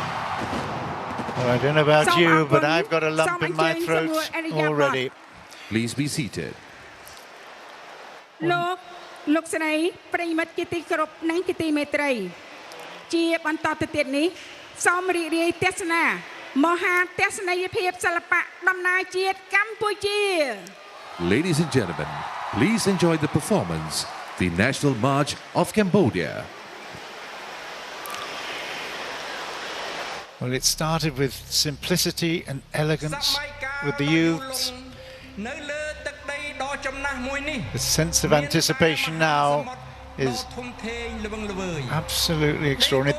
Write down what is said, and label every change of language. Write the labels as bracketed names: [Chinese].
[English] Well, I don't know about you, but I've got a lump in my throat already. Please be seated. [Khmer] លោកស្រីប្រិយមិត្តជាទីគោរពនិងជាទីមេត្រីជាបន្តទៅទៀតនេះសូមរីករាយទស្សនាមហាទស្សនីយភាពសិល្បៈដំណើរជាតិកម្ពុជា [English] Ladies and gentlemen, please enjoy the performance, the National March of Cambodia. Well, it started with simplicity and elegance with the youths. The sense of anticipation now is absolutely extraordinary.